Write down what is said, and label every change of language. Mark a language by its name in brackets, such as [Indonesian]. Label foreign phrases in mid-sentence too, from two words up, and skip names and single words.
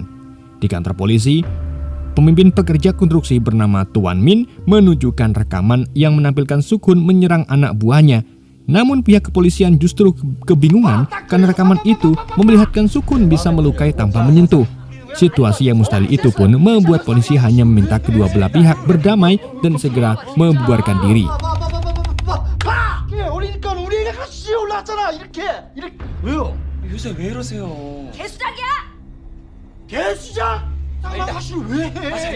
[Indonesian] Di kantor polisi, pemimpin pekerja konstruksi bernama Tuan Min menunjukkan rekaman yang menampilkan Suk-hun menyerang anak buahnya. Namun pihak kepolisian justru kebingungan karena rekaman itu memperlihatkan Suk-hun bisa melukai tanpa menyentuh. Situasi yang mustahil itu pun membuat polisi hanya meminta kedua belah pihak berdamai dan segera membubarkan diri. [Korean] 어리니까 우리 애가 같이 올라왔잖아. 이렇게. 왜요? 요새 왜 이러세요? 개수작이야! 개수작? 장난하시를 왜 해?